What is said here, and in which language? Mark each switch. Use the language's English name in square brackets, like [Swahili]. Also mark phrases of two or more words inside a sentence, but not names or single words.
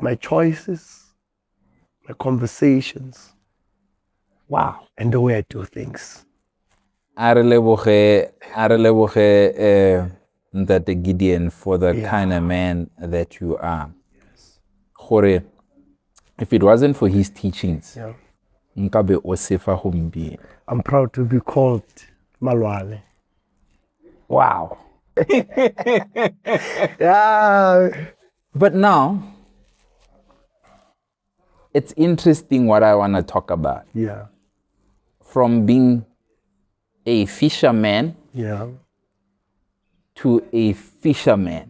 [English] My choices, my conversations. Wow. And the way I do things. [Tswana] I leboge Ntate Gideon [English] for the kind of man that you are. Gore, if it wasn't for his teachings, [Tswana] nkabe o sefa gompieno. [English] I'm proud to be called Malwale. Wow. Yeah. But now, it's interesting what I want to talk about. Yeah. From being a fisherman to a fisherman.